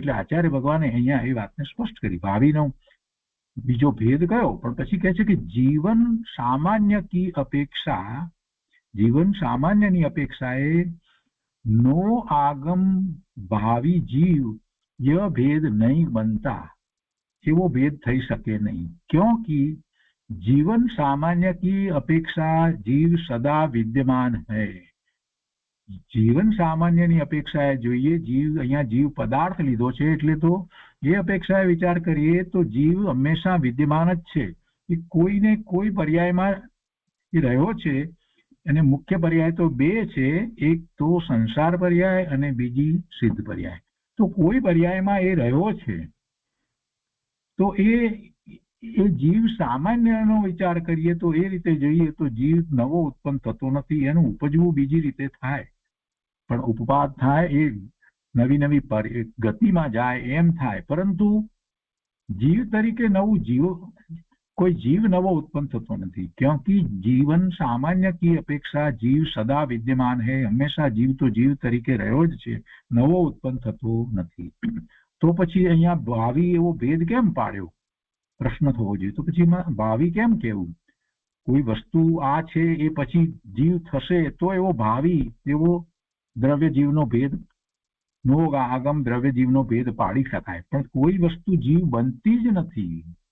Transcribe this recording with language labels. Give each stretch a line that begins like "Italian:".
Gujarati: એટલે આચાર્ય ભગવાને અહીંયા એ વાતને સ્પષ્ટ કરી. ભાવિનો બીજો ભેદ કયો, પણ પછી કહે છે કે જીવન સામાન્ય કી અપેક્ષા, જીવન સામાન્યની અપેક્ષાએ નો આગમ ભાવિ જીવ
Hindi: यह भेद नहीं बनता,
Gujarati: એવો ભેદ થઈ શકે નહીં.
Hindi: क्योंकि जीवन सामान्य की अपेक्षा जीव सदा विद्यमान है.
Gujarati: જીવન સામાન્યની અપેક્ષાએ જોઈએ, જીવ અહીંયા જીવ પદાર્થ લીધો છે એટલે તો એ અપેક્ષાએ વિચાર કરીએ તો જીવ હંમેશા વિદ્યમાન જ છે. એ કોઈને કોઈ પર્યાયમાં એ રહ્યો છે, અને મુખ્ય પર્યાય તો 2 છે, એક તો સંસાર પર્યાય અને બીજી સિદ્ધ પર્યાય. તો કોઈ પર્યાયમાં એ રહ્યો છે. તો એ જીવ સામાન્યનો વિચાર કરીએ તો એ રીતે જોઈએ તો જીવ નવો ઉત્પન્ન થતો નથી. એનું ઉપજવું બીજી રીતે થાય, પણ ઉપપાદ થાય, એ નવી નવી ગતિમાં જાય એમ થાય. પરંતુ જીવ તરીકે નવું કોઈ જીવ નવો ઉત્પન્ન થતો નથી.
Hindi: क्योंकि जीवन सामान्य की अपेक्षा जीव सदा विद्यमान है.
Gujarati: હંમેશા જીવ તો જીવ તરીકે રહ્યો જ છે, નવો ઉત્પન્ન થતો નથી. તો પછી અહીંયા ભાવિ એવો ભેદ કેમ પાડ્યો, પ્રશ્ન થવો જોઈએ. તો પછી ભાવિ કેમ કેવું? કોઈ વસ્તુ આ છે એ પછી જીવ થશે તો એવો ભાવિ, એવો દ્રવ્ય જીવનો ભેદ, નો આગમ દ્રવ્ય જીવનો ભેદ પાડી શકાય. પણ કોઈ વસ્તુ જીવ બનતી જ નથી,